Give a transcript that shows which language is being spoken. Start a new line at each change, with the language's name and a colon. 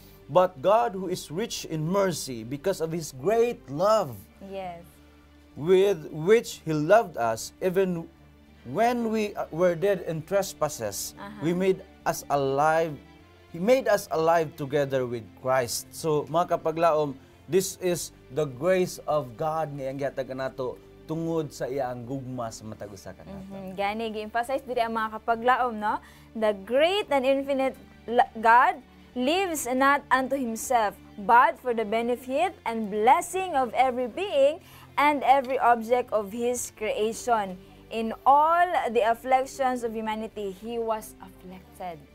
English: But God, who is rich in mercy because of His great love, Yes. with which He loved us, even when we were dead in trespasses, we made us alive. He made us alive together with Christ.
Cebuano: So, mga kapaglaom,
English: this is the grace of God
Cebuano: nga ang gihatag nato tungod sa iyang gugma sa matag usa kanato. Gani gi-emphasize diri ang mga kapaglaom, no?
English: The great and infinite God lives not unto Himself, but for the benefit and blessing of every being and every object of His creation. In all the afflictions of humanity, He was afflicted.